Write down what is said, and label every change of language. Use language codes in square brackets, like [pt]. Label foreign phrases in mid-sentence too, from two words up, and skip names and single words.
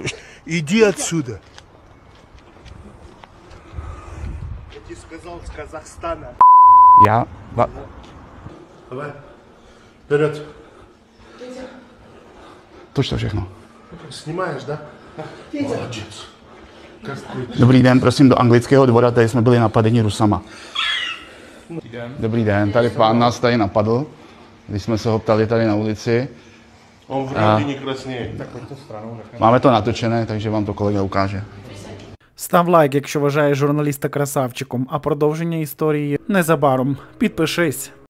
[ru] Иди отсюда. Я тебе сказал с Казахстана. Я... Давай. Вперед. Точно všechno. Snímáš, да? Молодец. [cs] Dobrý den, prosím do anglického dvora, tady jsme byli napadeni Rusama. Dobrý den, tady pán nás tady napadl, když jsme se ho ptali tady na ulici. [ru] Он вряд ли не краснеет. [cs] Máme to natočené, takže vám to kolega ukáže. [uk] Став лайк, якщо вважаєш журналіста красавчиком, а продовження історії незабаром. Підпишись.